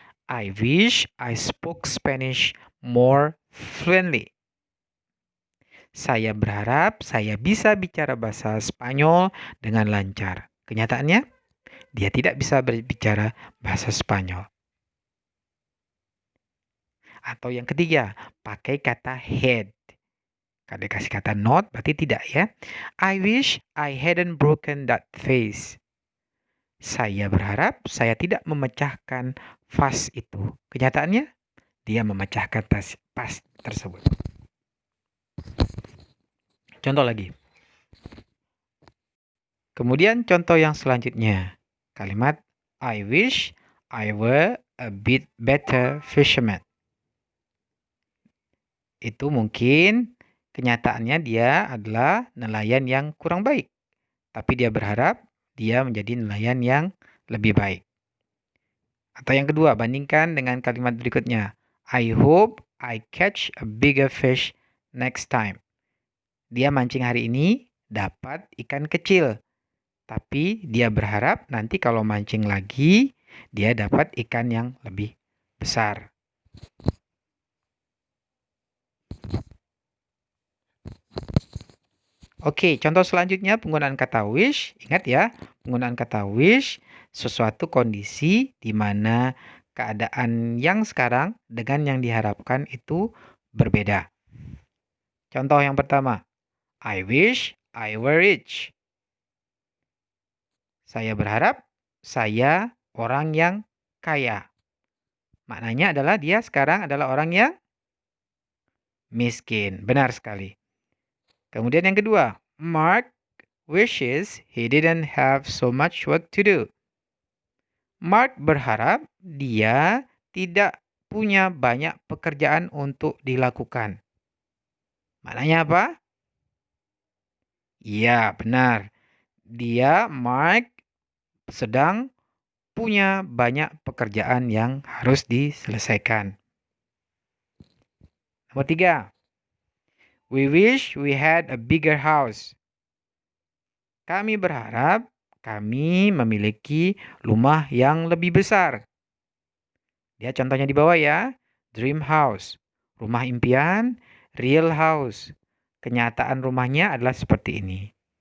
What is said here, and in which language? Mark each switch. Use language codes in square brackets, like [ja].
[en] I wish I spoke Spanish more fluently. [id] Saya berharap saya bisa bicara bahasa Spanyol dengan lancar. Kenyataannya, dia tidak bisa berbicara bahasa Spanyol. Atau yang ketiga, pakai kata had. Kalau dikasih kata not, berarti tidak ya. [en] I wish I hadn't broken that vase. [id] Saya berharap saya tidak memecahkan vas itu. Kenyataannya, dia memecahkan vas tersebut. Contoh lagi. Kemudian contoh yang selanjutnya. Kalimat [en] I wish I were a bit better fisherman. [id] Itu mungkin kenyataannya dia adalah nelayan yang kurang baik. Tapi dia berharap dia menjadi nelayan yang lebih baik. Atau yang kedua, bandingkan dengan kalimat berikutnya. [en] I hope I catch a bigger fish next time. [id] Dia mancing hari ini dapat ikan kecil. Tapi dia berharap nanti kalau mancing lagi, dia dapat ikan yang lebih besar. Oke, contoh selanjutnya penggunaan kata wish. Ingat ya, penggunaan kata wish sesuatu kondisi di mana keadaan yang sekarang dengan yang diharapkan itu berbeda. Contoh yang pertama, [en] I wish I were rich. [id] Saya berharap saya orang yang kaya. Maknanya adalah dia sekarang adalah orang yang miskin. Benar sekali. Kemudian yang kedua, [en] Mark wishes he didn't have so much work to do. [id] Mark berharap dia tidak punya banyak pekerjaan untuk dilakukan. Maknanya apa? Iya, benar. Mark sedang punya banyak pekerjaan yang harus diselesaikan. Nomor 3. [en] We wish we had a bigger house. [id] Kami berharap kami memiliki rumah yang lebih besar. Lihat contohnya di bawah ya. [en] dream house. [id] Rumah impian, [en] real house. [id] Kenyataan rumahnya adalah seperti ini.